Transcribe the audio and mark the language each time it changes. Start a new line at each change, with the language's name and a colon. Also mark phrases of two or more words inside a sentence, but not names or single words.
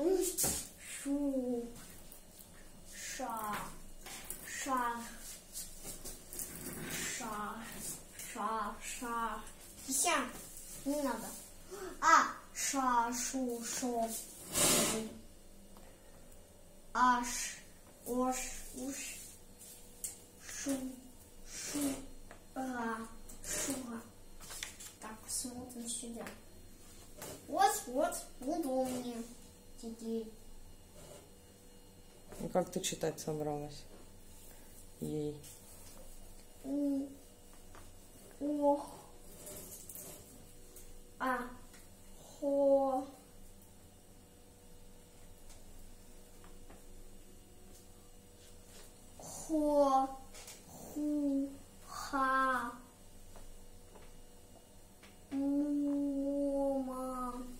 Russian: шу, ша, ша, ша, ша, ша. Ся, не надо. Ша, шу, шо. Аш, ош, уш, шу, шу, ра, шура. Так, смотрим сюда. Вот, удобнее. Теперь. И как ты читать собралась? Ей. Ох. Хо. Хо. Ху. Ха. Мума.